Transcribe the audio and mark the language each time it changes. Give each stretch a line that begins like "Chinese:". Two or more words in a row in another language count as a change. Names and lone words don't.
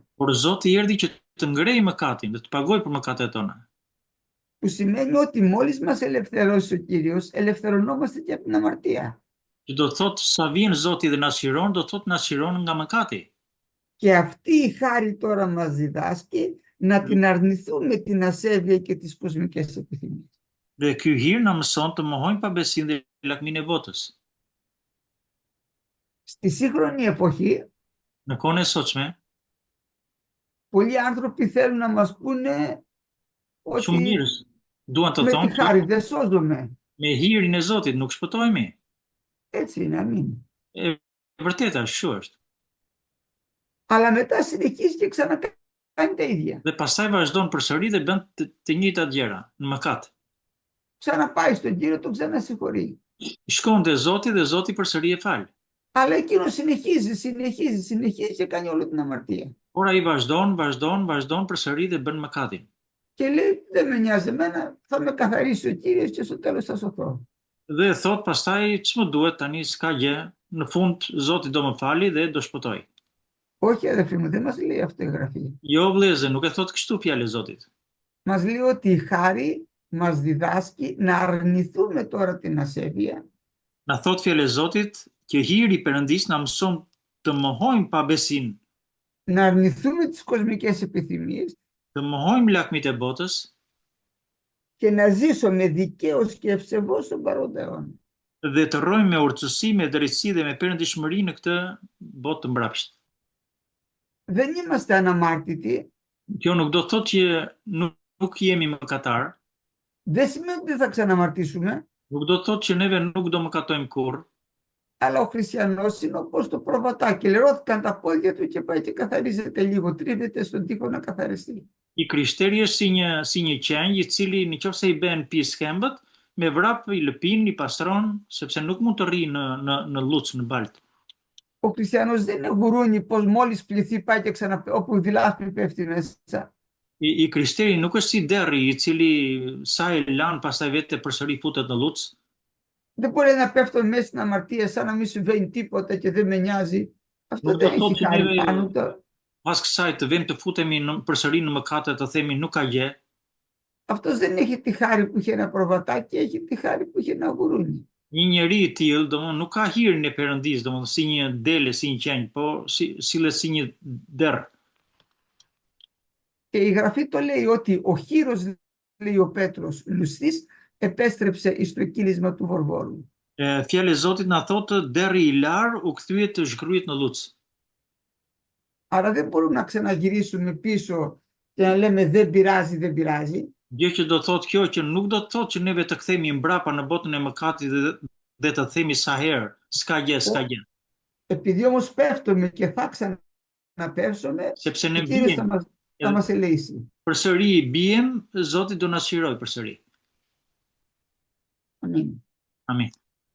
Albanian: por Zoti erdhi që të ngrejë mëkatin dhe të pagojë për mëkatet tona.
Greek: Που σημαίνει ότι μόλις μας ελευθερώσει ο Κύριος, ελευθερωνόμαστε και από την αμαρτία.
Albanian: Që do të thotë sa vjen Zoti dhe na shiron, do të thotë na shiron nga mëkati.
Greek: Και αυτή η χάρη τώρα μας διδάσκει να την αρνηθούμε την ασέβεια και τις κοσμικές επιθυμίες.
Albanian: Dhe ky hir na mëson të mohojmë pabesinë dhe lakminë e botës.
Greek: Στη σύγχρονη εποχή,
Albanian: Në kohën e sotshme,
Greek: πολλοί άνθρωποι θέλουν να μας πούνε
Albanian: shumë
Greek: ότι
Albanian: njerëz duan të
Greek: με τη
Albanian: thonë
Greek: χάρη δεν σώζομαι.
Albanian: me hirin e Zotit nuk shpëtohemi.
Greek: Έτσι είναι, αμήν.
Albanian: E vërteta, kështu është.
Greek: Αλλά μετά συνεχίζει και ξανακάνει τα ίδια.
Albanian: Dhe pastaj vazhdon përsëri dhe bën të njëjtat gjëra në mëkat.
Greek: Ξαναπάει στον Κύριο, τον ξανασυγχωρεί.
Albanian: Shkon te Zoti dhe Zoti përsëri e fal.
Greek: Αλλά εκείνο συνεχίζει και κάνει όλη την αμαρτία.
Albanian: Por ai vazhdon përsëri dhe bën mëkatin.
Greek: Και λέει, δεν με νοιάζει εμένα, θα με καθαρίσει ο Κύριος και στο τέλος θα σωθώ.
Albanian: Dhe thot pastaj ç'më duhet tani, s'ka gjë, në fund Zoti do më fali dhe do shpëtoj.
Greek: Όχι, αδερφοί μου, δεν μας λέει αυτό η Γραφή.
Albanian: Jo vëllezër, nuk e thot kështu fjalë e Zotit.
Greek: Μας λέει ότι η χάρη μας διδάσκει να αρνηθούμε τώρα την ασέβεια.
Albanian: Na thot fjalë e Zotit që hiri i Perëndis na mëson të mohojmë pabesinë,
Greek: Να αρνηθούμε τις κοσμικές επιθυμίες
Albanian: të mohojmë lakmit e botës
Greek: και να ζήσουμε δικαίως και ευσεβώς στον παρόντα αιώνα.
Albanian: dhe të rrojmë me urtësi, me drejtësi dhe me perëndishmëri në këtë botë të mbrapsht.
Greek: Δεν είμαστε αναμάρτητοι.
Albanian: Kjo nuk do të thotë që nuk jemi mëkatar,
Greek: Δεν σημαίνει ότι θα ξαναμαρτήσουμε.
Albanian: nuk do të thotë që neve nuk do mëkatojmë kurrë,
Greek: Αλλά ο χριστιανός είναι όπως το προβατάκι. Λερώθηκαν τα πόδια του και πάει και καθαρίζεται λίγο. Τρίβεται στον τοίχο να καθαριστεί.
Albanian: I krishteri është si një qenj i cili nëse i bën pjesë skembët, me vrap i lëpin, i pastron, sepse nuk mund të rrijë në lluc, në balt.
Greek: Ο χριστιανός δεν είναι γουρούνι πως μόλις πληθεί πάει και όπου δηλάθει πέφτει μέσα.
Albanian: I krishteri nuk është si derri i cili sa e lan pastaj vetë përsëri futet në lluc.
Greek: Δεν μπορεί να πέφτω μέσα στην αμαρτία σαν να μην συμβαίνει τίποτα και δεν με νοιάζει. Αυτό
Albanian: Nuk
Greek: δεν
Albanian: do të thotë
Greek: έχει
Albanian: që
Greek: χάρη
Albanian: neve
Greek: πάνω του.
Albanian: pas kësaj të vëmë të futemi përsëri në mëkate, të themi nuk ka gjë.
Greek: Αυτός δεν έχει τη χάρη που είχε ένα προβατάκι, έχει τη χάρη που είχε ένα γουρούνι.
Albanian: Një njeri i tillë, domethënë nuk ka hirin e Perëndis, domethënë si një dele, si një qenj, po si një derr.
Greek: Και η Γραφή το λέει ότι ο χήρος, λέει ο Πέτρος, λουστής, επέστρεψε εις το κύλισμα του Βορβόρου.
Albanian: Fjala e Zotit na thotë derri i lar u kthye të zhgryet në lluc.
Greek: Άρα δεν μπορούμε να ξαναγυρίσουμε πίσω και να λέμε δεν πειράζει, δεν πειράζει.
Albanian: Gjë që do thotë kjo që nuk do të thotë që neve të kthehemi mbrapa në botën e mëkatit dhe të themi sa herë, s'ka gjë, s'ka gjë.
Greek: Επειδή όμως πέφτουμε και θα ξαναπέφσουμε,
Albanian: Sepse ne
Greek: ο Κύριος
Albanian: bijem,
Greek: θα μας ελεήσει.
Albanian: përsëri bijem, Zoti do na shiroj përsëri.
Greek: Αμήν.
Albanian: Amin.